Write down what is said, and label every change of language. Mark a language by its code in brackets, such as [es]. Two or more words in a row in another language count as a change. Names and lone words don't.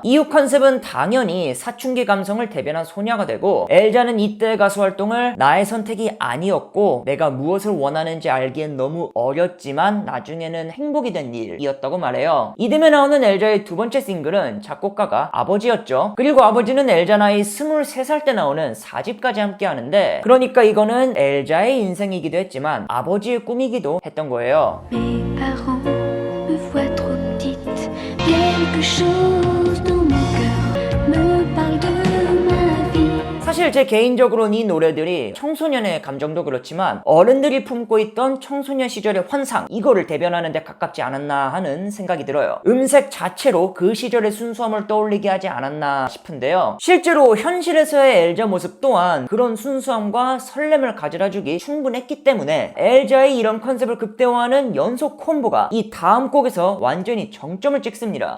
[ko] 이후 컨셉은 당연히 사춘기 감성을 대변한 소녀가 되고 엘자는 이때 가수 활동을 나의 선택이 아니었고 내가 무엇을 원하는지 알기엔 너무 어렸지만 나중에는 행복이 된 일이었다고 말해요. 이듬해 나오는 엘자의 두 번째 싱글은 작곡가가 아버지였죠. 그리고 아버지는 엘자 나이 23살 때 나오는 4집까지 함께 하는데 그러니까 이거는 엘자의 인생이기도 했지만 아버지의 꿈이기도 했던 거예요. [fr] Mes parents me voient trop petite. Quelque chose dans mon cœur me parle de ma vie. [ko] 사실 제 개인적으로는 이 노래들이 청소년의 감정도 그렇지만 어른들이 품고 있던 청소년 시절의 환상 이거를 대변하는 데 가깝지 않았나 하는 생각이 들어요. 음색 자체로 그 시절의 순수함을 떠올리게 하지 않았나 싶은데요. 실제로 현실에서의 엘자 모습 또한 그런 순수함과 설렘을 가져다주기 충분했기 때문에 엘자의 이런 컨셉을 극대화하는 연속 콤보가 이 다음 곡에서 완전히 정점을 찍습니다.